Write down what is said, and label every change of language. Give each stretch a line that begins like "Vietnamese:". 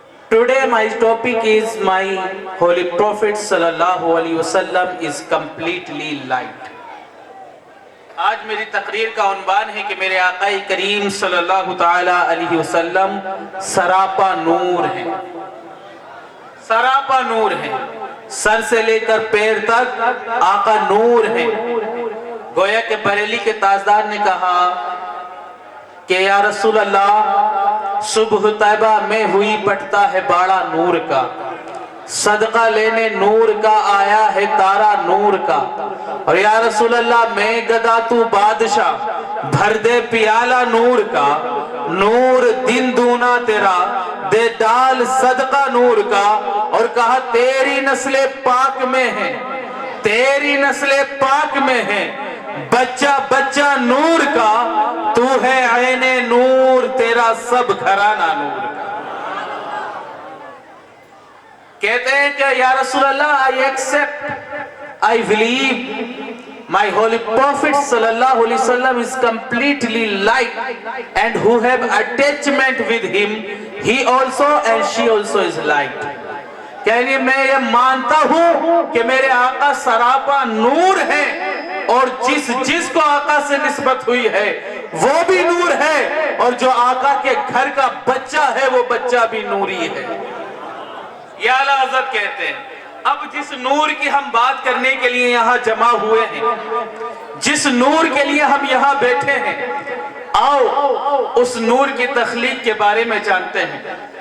English: Today my topic is my Holy Prophet sallallahu alaihi wasallam is completely light.
Urdu: آج میری تقریر کا عنوان ہے کہ میرے آقا کریم صلی اللہ تعالی علیہ وسلم سراپا نور ہیں. سراپا نور ہیں، سر سے لے کر پیر تک آقا نور ہیں. گویا کہ بریلی کے تاجدار نے کہا کہ یا رسول اللہ صبح طیبہ میں ہوئی پٹتا ہے باڑا نور کا، صدقہ لینے نور کا آیا ہے تارا نور کا. اور یا رسول اللہ میں گدا تو بادشاہ بھر دے پیالہ نور کا، نور دن دونا تیرا دے ڈال صدقہ نور کا. اور کہا تیری نسل پاک میں ہے، تیری نسل پاک میں ہے، بچہ بچہ نور کا، تو ہے عین نور تیرا سب گھرانہ نور کا. کہتے ہیں کہ یا رسول اللہ
English: I accept, I believe my holy Prophet sallallahu alaihi wasallam is completely light and who have attachment with him, he also and she also is light.
Urdu: کہنے میں یہ مانتا ہوں کہ میرے آقا سراپا نور ہیں اور جس کو آقا سے نسبت ہوئی ہے وہ بھی نور ہے، اور جو آقا کے گھر کا بچہ ہے وہ بچہ بھی نوری ہے. یا اللہ حضرت کہتے ہیں اب جس نور کی ہم بات کرنے کے لیے یہاں جمع ہوئے ہیں، جس نور کے لیے ہم یہاں بیٹھے ہیں، آؤ اس نور کی تخلیق کے بارے میں جانتے ہیں.